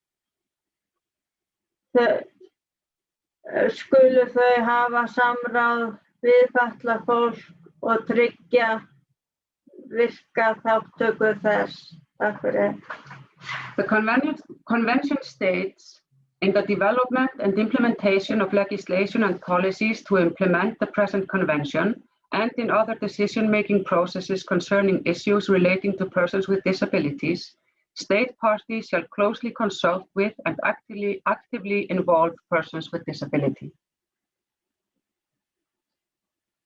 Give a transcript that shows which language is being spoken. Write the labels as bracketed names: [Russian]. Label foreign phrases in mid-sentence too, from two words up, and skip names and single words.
[Icelandic] Skulu þau hafa samráð við fatlað fólk og tryggja virka þátttöku þess. Takk fyrir. [English] The convention states in the development and implementation of legislation and policies to implement the present convention and in other decision-making processes concerning issues relating to persons with disabilities, state parties shall closely consult with and actively involve persons with disability.